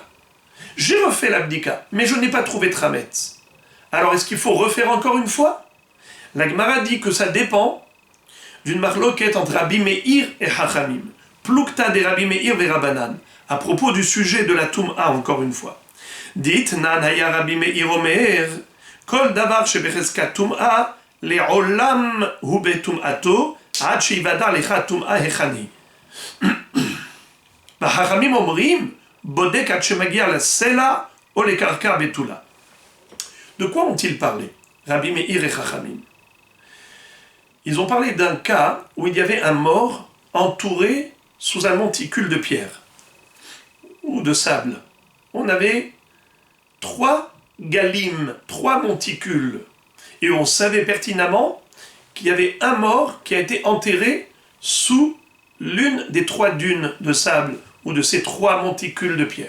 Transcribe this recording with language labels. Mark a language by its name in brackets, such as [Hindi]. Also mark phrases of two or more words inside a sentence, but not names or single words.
[French] J'ai refait l'abdika, mais je n'ai pas trouvé de chametz. Alors est-ce qu'il faut refaire encore une fois? La Gemara dit que ça dépend d'une marloquette entre Rabbi Meir et Chachamim. [Hebrew] פלוגתא ד [French] Rabbi Meir et Rabbanan. À propos du sujet de la Toum'a, encore une fois. [Hebrew] דתניא, היה רבי מאיר אומר, כל דבר שבחזקת טומאה, לעולם הוא בטומאתו, עד שיודע לך טומאה היכן. חכמים אומרים, בודק עד שמגיע לסלע או לקרקע בתולה. [French] De quoi ont-ils parlé, Rabbi Meir et Chachamim? Ils ont parlé d'un cas où il y avait un mort entouré sous un monticule de pierre ou de sable. On avait 3 galim, 3 monticules, et on savait pertinemment qu'il y avait un mort qui a été enterré sous l'une des 3 dunes de sable ou de ces 3 monticules de pierre.